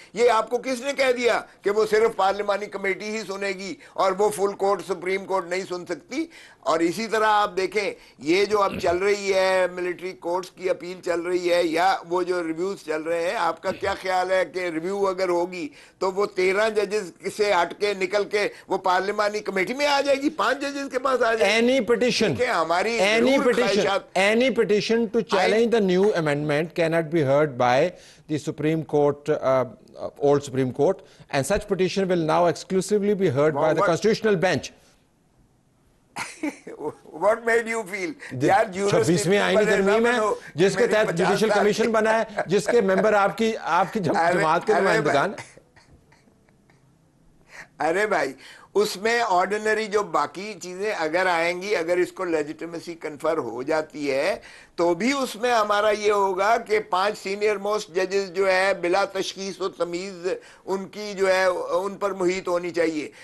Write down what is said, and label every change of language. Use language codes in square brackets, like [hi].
[ur] یہ آپ کو کس نے کہہ دیا کہ وہ صرف پارلیمانی کمیٹی ہی سنے گی اور وہ فل کورٹ سپریم کورٹ نہیں سن سکتی؟ اور اسی طرح آپ دیکھیں یہ جو اب چل رہی ہے ملٹری کورٹس کی اپیل چل رہی ہے یا وہ جو ریویوز چل رہے ہیں, آپ کا کیا خیال ہے کہ ریویو اگر ہوگی تو وہ 13 ججز سے ہٹ کے نکل کے وہ پارلیمانی کمیٹی میں آ جائے گی, 5 ججز کے پاس آ جائے گی؟ [en] Any petition, [ur] ہماری [en] any petition to challenge the new amendment cannot be heard by the Supreme Court, old Supreme Court, and such petition will now exclusively be heard by the Constitutional Bench. What made you feel? [ur] 26ویں آئینی ترمیم ہے جس کے تحت judicial commission بنا ہے, جس کے ممبر آپ کی جماعت کے نمائندگان. ارے بھائی اس میں آرڈینری جو باقی چیزیں اگر آئیں گی, اگر اس کو لیجیٹیمیسی کنفر ہو جاتی ہے تو بھی اس میں ہمارا یہ ہوگا کہ 5 سینئر موسٹ ججز جو ہے بلا تشخیص و تمیز ان کی جو ہے ان پر محیط ہونی چاہیے.